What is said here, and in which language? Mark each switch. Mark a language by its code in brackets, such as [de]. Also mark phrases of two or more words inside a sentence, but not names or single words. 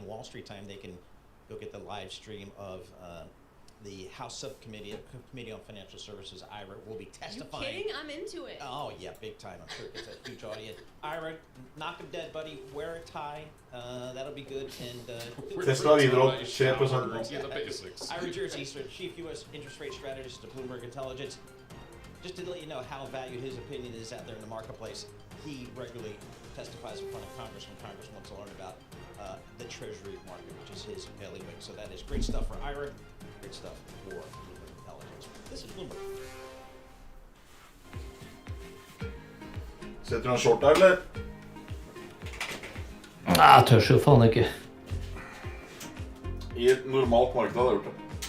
[en] Wall Street time, they can go get the live stream of the House Subcommittee, Committee on Financial Services, IRA, will be testifying. Are you kidding? I'm into it. Oh, yeah, big time. I'm sure it's a huge audience. IRA, knock 'em dead, buddy. Wear a tie. That'll be good. And [no] Tesla videre opp 3%. [en] Ira Jersey, Chief U.S. Interest Rate Strategist at Bloomberg Intelligence. Just to let you know how valued his opinion is out there in the marketplace, he regularly testifies in front of Congress when Congress wants to learn about the Treasury market, which is his bailiwick. So that is great stuff for IRA, great stuff for Bloomberg Intelligence. This is Bloomberg. [no] Setter du en short der, eller? Nei, jeg tør jo faen ikke. I et normalt marked hadde jeg gjort det.